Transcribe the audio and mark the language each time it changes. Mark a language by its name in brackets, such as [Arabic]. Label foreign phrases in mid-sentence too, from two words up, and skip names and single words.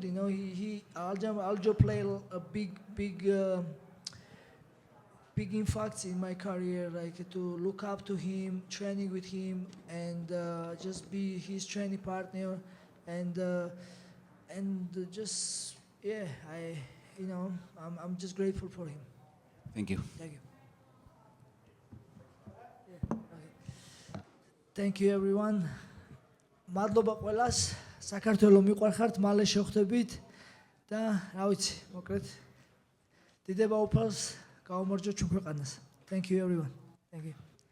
[English] Aljo played a big impact in my career, like to look up to him, training with him, and just be his training partner, and just I'm just grateful for him. Thank you. Thank you. Thank you everyone. [Georgian] მადლობა ყველას. საქართველოს მიყვარხართ, მალე შევხვდებით და რა ვიცი, მოკლედ დიდება უფალს გაუმარჯოთ ჩვენ ქვეყანას. [English] Thank you everyone. Thank you.